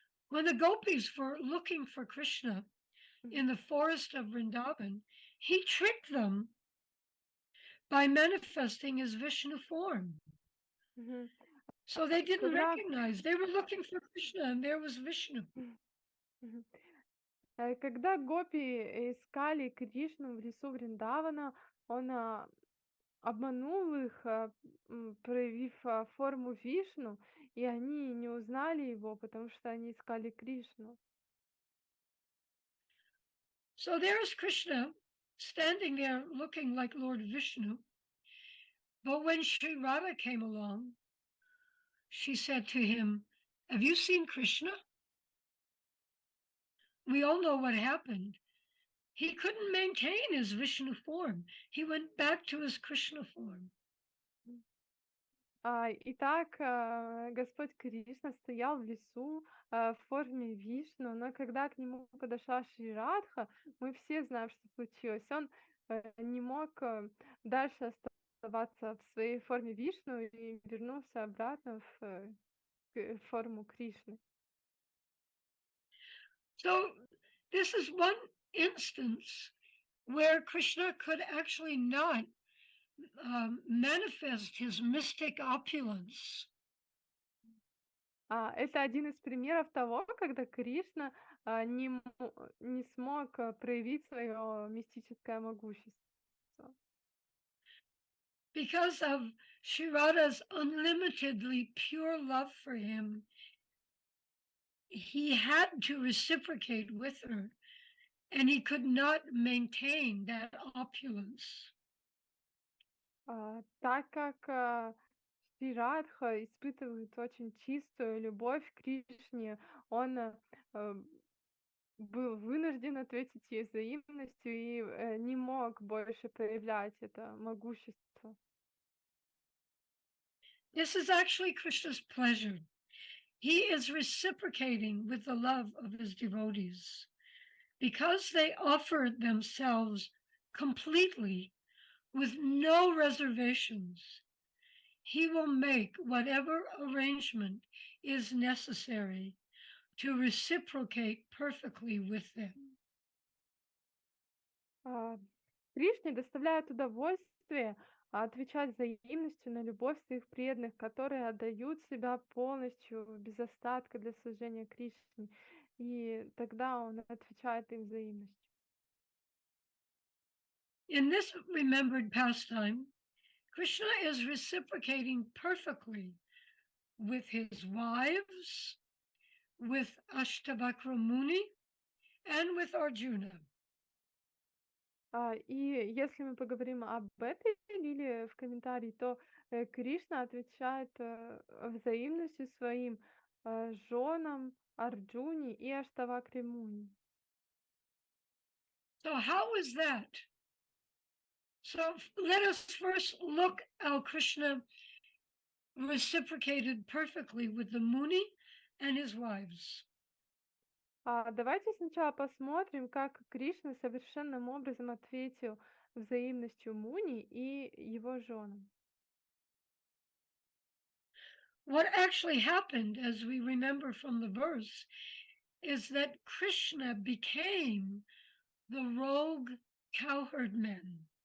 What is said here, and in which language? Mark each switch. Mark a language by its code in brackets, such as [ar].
[en] When the gopis were looking for Krishna in the forest of Vrindavan, he tricked them by manifesting his Vishnu form. Мгм. So they didn't [ru] Когда [en] recognize. They were looking for Krishna and there was Vishnu. Мгм. [ru] Когда гопи искали Кришну в лесу Вриндавана, он обманул их, проявив форму Вишну, и они не узнали его, потому что они искали Кришну. [en] So there is Krishna standing there looking like Lord Vishnu. But when Sri Radha came along, she said to him, "Have you seen Krishna?" We all know what happened. He couldn't maintain his Vishnu form. He went back to his Krishna form. [ru] Итак, Господь Кришна стоял в лесу в форме Вишну, но когда к нему подошла Шри Радха, мы все знаем, что случилось. Он не мог дальше оставаться в своей форме Вишну и вернулся обратно в форму Кришны. [en] So this is one instance where Krishna could actually not manifest his mystic opulence. [ru] Это один из примеров того, когда Кришна не смог проявить свое мистическое могущество. [en] Because of Sri Radha's unlimitedly pure love for him, he had to reciprocate with her, and he could not maintain that opulence. [ru] Так как Шри Радха испытывает очень чистую любовь к Кришне, он был вынужден ответить ей взаимностью и не мог больше проявлять это могущество. [en] This is actually Krishna's pleasure. He is reciprocating with the love of his devotees. Because they offer themselves completely with no reservations, he will make whatever arrangement is necessary to reciprocate perfectly with them. [ru] Кришне доставляет удовольствие отвечать взаимностью на любовь своих преданных, которые отдают себя полностью, без остатка для служения Кришне. И тогда он отвечает им взаимностью. [en] In this remembered pastime, Krishna is reciprocating perfectly with his wives, with Ashtavakra Muni, and with Arjuna. [ru] И если мы поговорим об этой лилии в комментарии, то Кришна отвечает взаимностью своим женам Арджуне и Аштавакре Муни. [en] So how is that? So let us first look how Krishna reciprocated perfectly with the Muni and his wives. [ru] Давайте сначала посмотрим, как Кришна совершенным образом ответил взаимностью Муни и его женам. [en] What actually happened, as we remember from the verse, is that Krishna became the rogue cowherdmen.